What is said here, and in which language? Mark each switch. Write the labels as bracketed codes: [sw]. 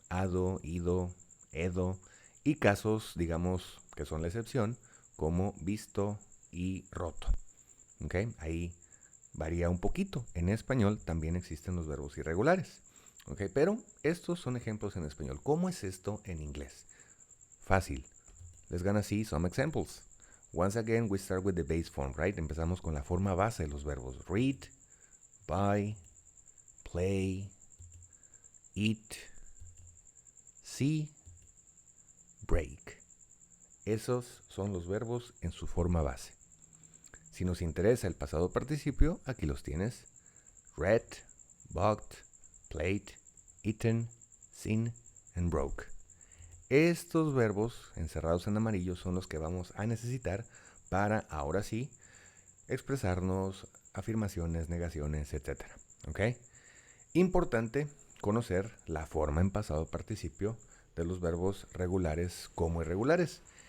[es] Ado, ido, edo. Y casos, digamos, que son la excepción, como visto y roto. ¿Ok? Ahí varía un poquito. En español también existen los verbos irregulares. ¿Ok? Pero estos son ejemplos en español. ¿Cómo es esto en inglés? Fácil. [en] Let's gonna see some examples. Once again, we start with the base form, right? [es] Empezamos con la forma base de los verbos. [en] Read, buy, play, eat, see, break. [es] Esos son los verbos en su forma base. Si nos interesa el pasado participio, aquí los tienes. [en] Read, bought, played, eaten, seen, and broke. [es] Estos verbos encerrados en amarillo son los que vamos a necesitar para, ahora sí, expresarnos, afirmaciones, negaciones, etc. ¿Ok? Importante conocer la forma en pasado participio de los verbos regulares como irregulares.